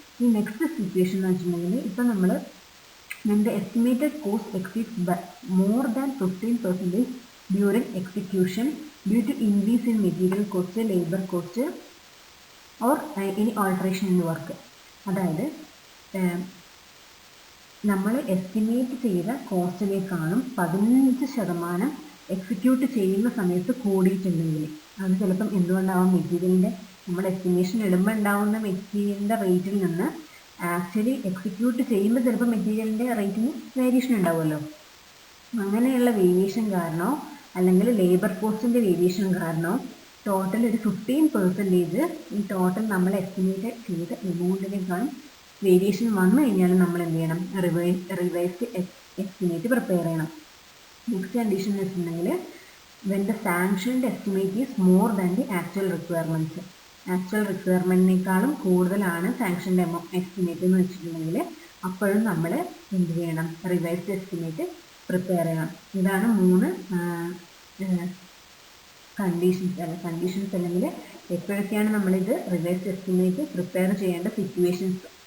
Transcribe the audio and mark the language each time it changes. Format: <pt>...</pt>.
<ml>ഈ next situation എന്ന് വെച്ചിട്ടുണ്ടെങ്കിൽ, ഇപ്പം നമ്മൾ</ml> <en>when the estimated cost exceeds by more than 15% during execution due to increase in material cost, labor cost or any alteration in work.</en> <ml>അതായത് നമ്മൾ estimate ചെയ്ത കോസ്റ്റിനേക്കാളും 15% execute ചെയ്യുന്ന സമയത്ത് കൂടിയിട്ടുണ്ടെങ്കിൽ, അത് ചിലപ്പം എന്തുകൊണ്ടാവും? മെറ്റീരിയലിൻ്റെ നമ്മൾ എസ്റ്റിമേഷൻ ഇടുമ്പോൾ ഉണ്ടാവുന്ന മെറ്റീരിയലിൻ്റെ റേറ്റിൽ നിന്ന് ആക്ച്വലി എക്സിക്യൂട്ട് ചെയ്യുമ്പോൾ ചിലപ്പോൾ മെറ്റീരിയലിൻ്റെ റേറ്റിന് വേരിയേഷൻ ഉണ്ടാവുമല്ലോ. അങ്ങനെയുള്ള വേരിയേഷൻ കാരണമോ അല്ലെങ്കിൽ ലേബർ കോസ്റ്റിൻ്റെ വേരിയേഷൻ കാരണമോ ടോട്ടൽ ഒരു 15% ഈ ടോട്ടൽ നമ്മൾ എസ്റ്റിമേറ്റ് ചെയ്ത എമൗണ്ടിനേക്കാളും വേരിയേഷൻ വന്നു കഴിഞ്ഞാൽ നമ്മൾ എന്ത് ചെയ്യണം? റിവൈസ്ഡ് എസ്റ്റിമേറ്റ് പ്രിപ്പയർ ചെയ്യണം. നെക്സ്റ്റ് കണ്ടീഷൻ എന്ന് വെച്ചിട്ടുണ്ടെങ്കിൽ,</ml> <en>when the sanctioned estimate is more than the actual requirements.</en> <ml>Actual റിക്വയർമെൻറ്റിനേക്കാളും കൂടുതലാണ് സാങ്ഷൻ്റെ എസ്റ്റിമേറ്റ് എന്ന് വെച്ചിട്ടുണ്ടെങ്കിൽ, അപ്പോഴും നമ്മൾ എന്ത് ചെയ്യണം? റിവൈസ്ഡ് എസ്റ്റിമേറ്റ് പ്രിപ്പയർ ചെയ്യണം. ഇതാണ് 3 കണ്ടീഷൻസ് അല്ലെങ്കിൽ എപ്പോഴൊക്കെയാണ് നമ്മളിത് റിവൈസ്ഡ് എസ്റ്റിമേറ്റ് പ്രിപ്പയർ ചെയ്യേണ്ട സിറ്റുവേഷൻസ്.</ml>